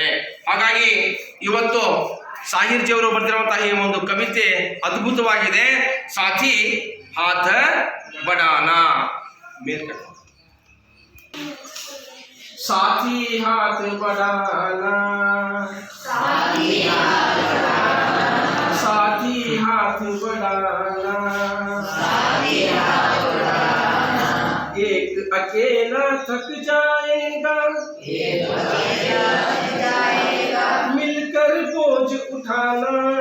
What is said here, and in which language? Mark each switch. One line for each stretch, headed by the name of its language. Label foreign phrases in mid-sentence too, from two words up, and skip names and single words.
Kannada: ಹಾಗಾಗಿ ಇವತ್ತು ಸಾಹಿರ್ಜಿಯವರು ಬರೆದಿರುವಂತಹ ಈ ಒಂದು ಕವಿತೆ ಅದ್ಭುತವಾಗಿದೆ.
Hindi: साथी हाथ बढ़ाना, साथी हाथ बढ़ाना, साथी हाथ बढ़ाना, एक अकेला थक जाएगा, मिलकर बोझ उठाना,